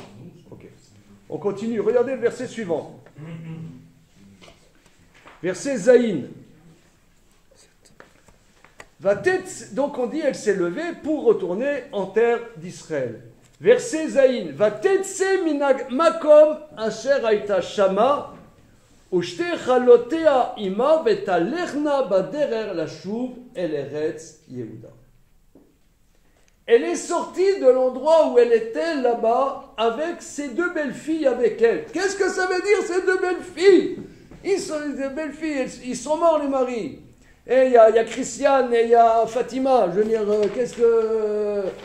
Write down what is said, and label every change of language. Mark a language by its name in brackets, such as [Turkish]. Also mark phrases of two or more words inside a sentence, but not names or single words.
[French] Ok. On continue. Regardez le verset suivant. Verset Zaïn. Donc on dit, elle s'est levée pour retourner en terre d'Israël. Verset Zaïn. [Hebrew] ותצא מן המקום אשר היתה שמה ושתי כלותיה עמה ותלכנה בדרך לשוב אל ארץ יהודה. [French] Elle est sortie de l'endroit où elle était là-bas avec ses deux belles-filles avec elle. Qu'est-ce que ça veut dire, ces deux belles-filles? Des belles-filles, ils sont morts, les maris. Et il y a Christiane et il y a Fatima. Je veux dire, qu'est-ce que...